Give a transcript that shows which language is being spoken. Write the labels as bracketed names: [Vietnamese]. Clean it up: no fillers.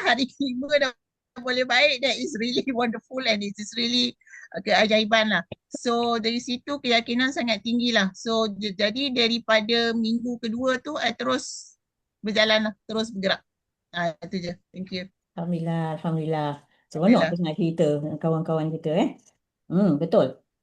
[Malay] Hari kelima dah boleh baik. [English] That is really wonderful and it is really [Malay] keajaiban lah. So dari situ keyakinan sangat tinggi lah. So jadi daripada minggu kedua tu I terus berjalan lah, terus bergerak. Itu je. [English] Thank you. [Malay] Alhamdulillah, Alhamdulillah. Seronok dengar cerita dengan kawan-kawan kita betul.